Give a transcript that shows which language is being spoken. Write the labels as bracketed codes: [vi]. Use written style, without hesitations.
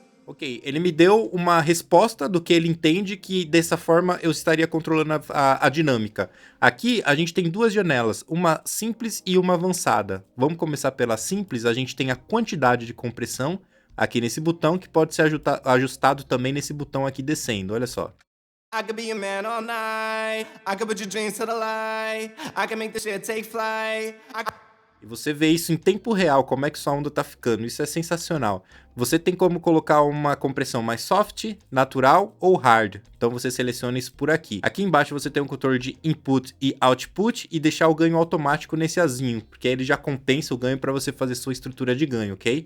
[pt] Ok, ele me deu uma resposta do que ele entende que dessa forma eu estaria controlando a dinâmica. Aqui a gente tem duas janelas, uma simples e uma avançada. Vamos começar pela simples, a gente tem a quantidade de compressão aqui nesse botão, que pode ser ajustado também nesse botão aqui descendo, olha só. [en] I could be a man all night. I could put your dreams to the light. I can make the shit take flight. [pt] E você vê isso em tempo real, como é que sua onda tá ficando. Isso é sensacional. Você tem como colocar uma compressão mais soft, natural ou hard. Então você seleciona isso por aqui. Aqui embaixo você tem um controle de input e output e deixar o ganho automático nesse azinho, porque aí ele já compensa o ganho para você fazer sua estrutura de ganho, ok?